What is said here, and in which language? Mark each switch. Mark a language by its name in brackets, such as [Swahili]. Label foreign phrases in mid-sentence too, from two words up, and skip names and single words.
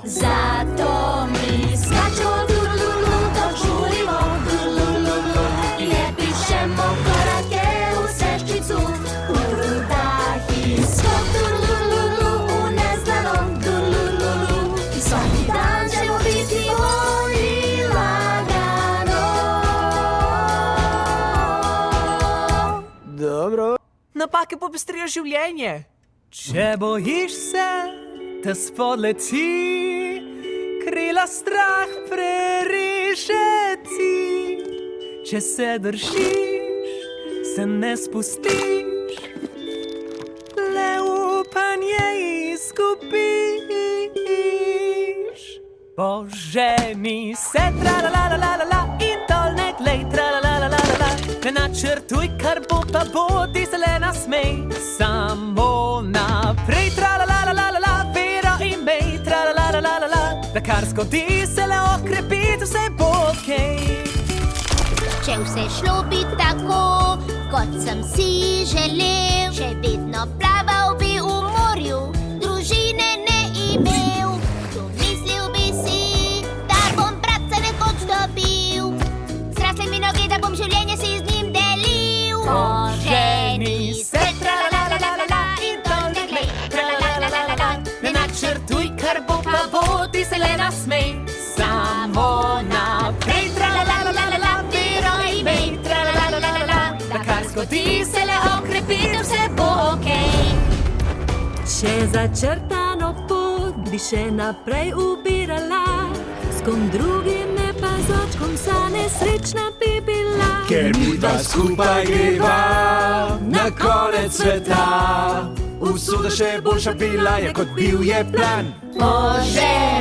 [Serbian] Zato mi skačemo, dulululu, dok žurimo, dulululu, i ne pišemo korake u sveščicu. Udahi skok, dulululu, u neznanom, dulululu, i svaki dan ćemo biti bolji lagano. Dobro. [Slovenian] Napake popestrijo življenje. Če bojiš se, da spodleti, krila strah prerišeti. Če se držiš, se ne spustiš, le upanje izgubiš. Poženi se, tra-la-la-la-la-la, in dol ne glej, tra-la-la-la-la-la. Ne načrtuj, kar bo, pa bo, ti se le nasmej. Samo naprej, tra-la-la-la-la-la, vera imej, tra-la-la-la-la-la. Da kar zgodi se le okrepiti, vse bo okej. Če vse šlo bi tako, kot sem si želel, še vedno plaval bi v morju, družine ne imel. Domislil bi si, da bom bratca nekoč dobil, zrasle mi noge, da bom življenje si z njim delil. Poženi se, tra-la-la-la-la-la, in dol ne glej. se le nasmej. Samo naprej, tra-la-la-la-la-la, Vero imej, tra-la-la-la-la-la, da kar zgodi se le okrepi, da vse bo okej. Če začrtano pot bi še naprej ubirala, s kom drugim ne pa z očkom sa nesrečna bi bila. Ker midva skupaj greva na konec sveta, usoda še boljša bila je, kot bil je plan.